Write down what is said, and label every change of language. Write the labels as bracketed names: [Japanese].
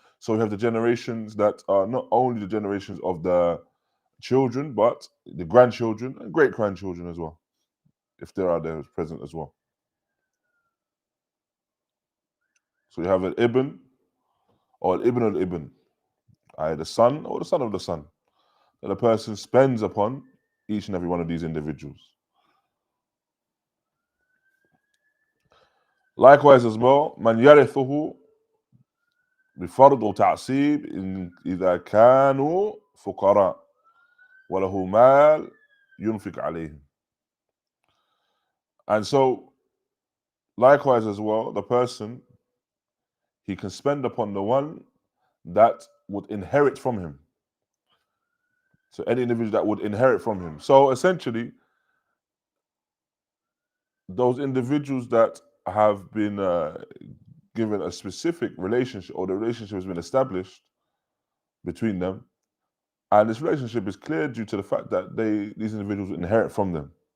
[English] So we have the generations that are not only the generations of the children, but the grandchildren and great-grandchildren as well, if there are there present as well. So you have an ibn or an ibn al-ibn, either the son or the son of the son, that a person spends upon each and every one of these individuals. Likewise as well, [Arabic] man yarithuhu بفرض وتعصيب إذا كانوا فقراء وله مال ينفق عليهم. [English] And so, likewise as well, the person, he can spend upon the one that would inherit from him. So any individual that would inherit from him. So essentially, those individuals that have been given a specific relationship, or the relationship has been established between them, and this relationship is clear due to the fact that these individuals inherit from them.